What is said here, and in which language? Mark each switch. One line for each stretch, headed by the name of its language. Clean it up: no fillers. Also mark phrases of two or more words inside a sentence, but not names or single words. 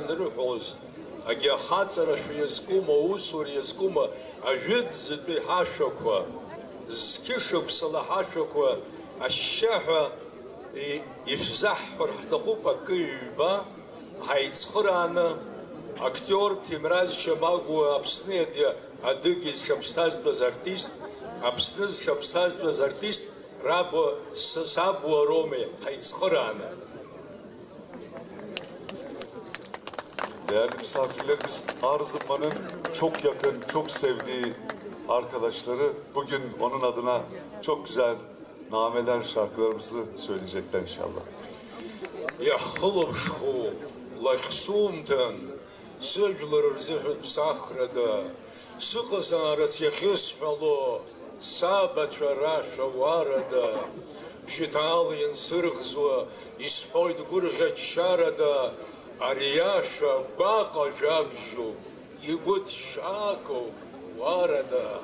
Abkhazian: анрыҳәоз агьи ахаҵарашәа иазкума, аусура иазкума ажәытәӡатәи ҳашәақәа, зқьышықәсала ҳашәақәа ашьшьаҳәа ишәзаҳҳәар ҳҭахуп акы ҩба ҳаицхырааны актер Ҭемраз Чамагәа Аԥсны адыги зҽаԥсҭазтәыз артист, Аԥсны зҽаԥсҭазтәыз артист сабуа Роме ҳаицхырааны.
Turkish: Değerli misafirlerimiz, Arzumba'nın çok yakın, çok sevdiği arkadaşları bugün onun adına çok güzel nameler, şarkılarımızı söyleyecekler inşallah.
Abkhazian: Иаҳхылаԥшхәу лахьсумҭан, сыжәлар рзыҳәан ԥсахрада, сыҟазаарц иахьысҳәало, сабацәа рашәа уарада, бжьыҭаала иансырӷзуа, исҳәоит гәырӷьа-ччарада, ари иашәа гәаҟа жәабжьуп, игәы ҭшьаакоуп, уарада.